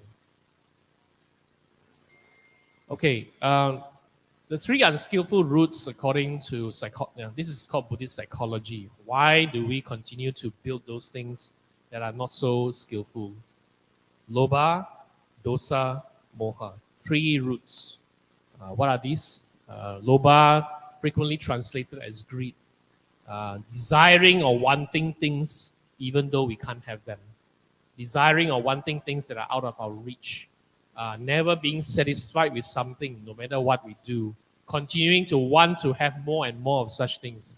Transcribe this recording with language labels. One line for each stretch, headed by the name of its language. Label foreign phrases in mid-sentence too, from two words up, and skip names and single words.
English: Okay, the three unskillful roots according to this is called Buddhist psychology. Why do we continue to build those things that are not so skillful?
Pali: Lobha, dosa, moha.
English: Three roots. What are these? Lobha, frequently translated as greed. Desiring or wanting things even though we can't have them. desiring or wanting things that are out of our reach, never being satisfied with something, no matter what we do, continuing to want to have more and more of such things.